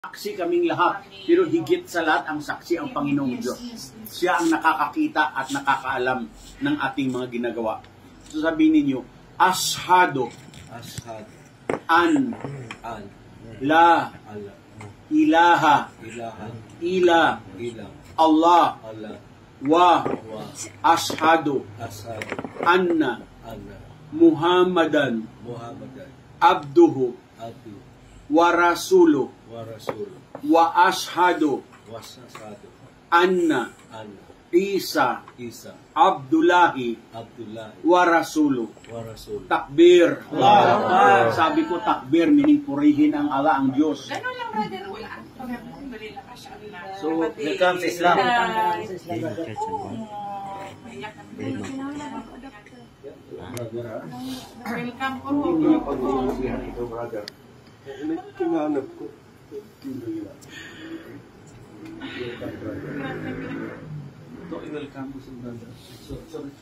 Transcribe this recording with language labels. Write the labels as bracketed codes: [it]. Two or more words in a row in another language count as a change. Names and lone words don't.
[tl] Saksi kaming lahat, pero higit sa lahat ang saksi ang Panginoong Diyos. Siya ang nakakakita at nakakaalam ng ating mga ginagawa. So sabihin ninyo, [ar] أشهد أن لا إله إلا الله وأشهد أن محمدا عبده ورسوله وأشهد أن عيسى عبد الله ورسوله wa ashhadu anna Isa Abdullahi wa rasuluh. [tl] Takbir. Sabi ko takbir, meaning purihin ang Allah, ang Diyos. Ganun lang, brother. Wala. [en] So, here comes Islam. [tl] Welcome po. Ito, brother. Kinanap ko. Ito, i-welcome ko sa brother. So